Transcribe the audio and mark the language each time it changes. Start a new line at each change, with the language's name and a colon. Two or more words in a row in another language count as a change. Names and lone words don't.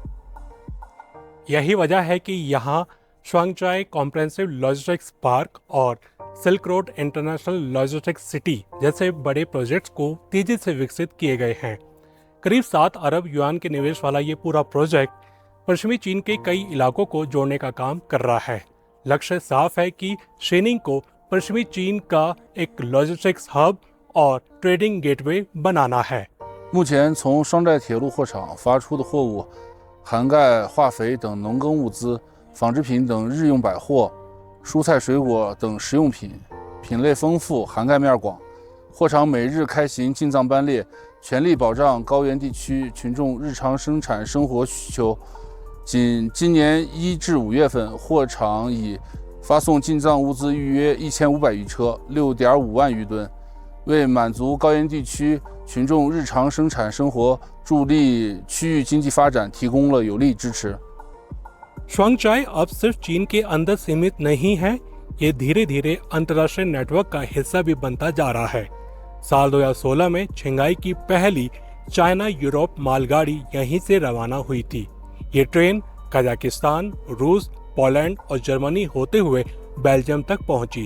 Hindi: यही वजह है कि यहाँ स्वांगचाई कॉम्प्रिहेंसिव लॉजिस्टिक्स पार्क और सिल्क रोड इंटरनेशनल लॉजिस्टिक्स सिटी जैसे बड़े प्रोजेक्ट्स को तेजी से विकसित किए गए हैं। करीब 7 अरब युआन के निवेश वाला ये पूरा प्रोजेक्ट पश्चिमी चीन के कई इलाकों को जोड़ने का काम कर रहा है। लक्ष्य साफ है कि शीनिंग को पश्चिमी चीन का एक
English: logistics hub
Hindi: और
English: trading gateway
Hindi: बनाना है।
Chinese: 目前从双寨铁路货场发出的货物涵盖化肥等农耕物资、纺织品等日用百货、蔬菜水果等食用品，品类丰富，涵盖面广。货场每日开行进藏班列，全力保障高原地区群众日常生产生活需求。仅今年1至5月份，货场已发送进藏物资预约1500余车，6.5万余吨， 为满足高原地区群众日常生产生活、助力区域经济发展提供了有力支持。
Hindi: श्वांगचाई अब सिर्फ चीन के अंदर सीमित नहीं है, ये धीरे धीरे अंतर्राष्ट्रीय नेटवर्क का हिस्सा भी बनता जा रहा है। साल 2016 में छिंगाई की पहली चाइना यूरोप मालगाड़ी यहीं से रवाना हुई थी। ये ट्रेन कजाकिस्तान, रूस, पोलैंड और जर्मनी होते हुए बेल्जियम तक पहुंची।